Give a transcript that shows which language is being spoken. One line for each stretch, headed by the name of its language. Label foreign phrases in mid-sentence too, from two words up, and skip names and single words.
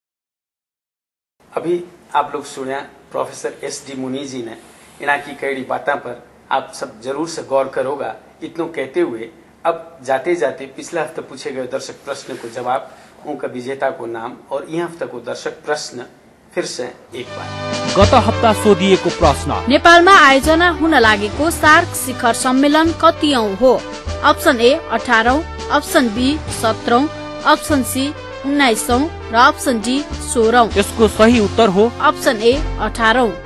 Hindi: अभी आप लोग सुने प्रोफेसर SD मुनि जी ने इना की कई बातों पर आप सब जरूर से गौर करोगा। इतनों कहते हुए अब जाते जाते पिछले हफ्ते पूछे गए दर्शक प्रश्न को जवाब, उनका विजेता को नाम और यह हफ्ते को दर्शक प्रश्न फिर से एक बार।
Nepali: गत हप्ता सोधिएको प्रश्न, नेपालमा आयोजना हुन लागेको सार्क शिखर सम्मेलन कतिऔं हो? अप्सन ए 18औं, अप्सन बी 17औं, अप्सन सी 19औं र अप्सन डी 16औं। यसको सही उत्तर हो अप्सन ए 18औं।